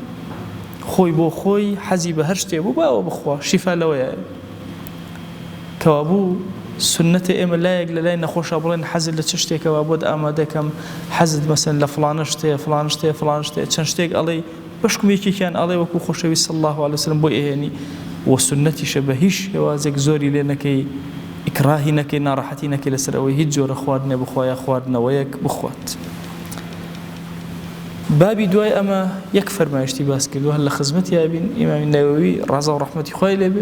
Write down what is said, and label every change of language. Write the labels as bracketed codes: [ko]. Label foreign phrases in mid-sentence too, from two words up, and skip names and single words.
[ckb] خۆی بۆ خۆی حەزی بە هەر شتێ بوو باوە بخوا، شیفا لەوەیە. کەوابوو سنەتە ئێمە لایەک لە لای نەخۆشە بڵێن حەزت لە چ شتێکەوە بۆت ئامادەکەم، حەزت مەسەن لە فڵانە شتەیە فڵان شتەیە فڵان شتەیە، چەند شتێک ئەڵێ بەشکم یەکێکیان ئەڵێ وەکو خۆشەویست [ar] صلى الله عليه وسلم [ckb] بۆی ئەهێنی. و سنەتیشە بە هیچ هێوازێک زۆری لێ نەکەی، ئیکراهی نەکەی، ناڕەحەتی نەکەی لەسەر ئەوەی هیچ جۆرە خواردنێ بخوا یا خواردنەوەیەک بخوات. بابی دوای ئەمە یەک فەرمایشتی باس کردووە هەر لە خزمەتی ئابین ئیمامی نەوەوی ڕەزا و ڕەحمەتی خوای لێبێ.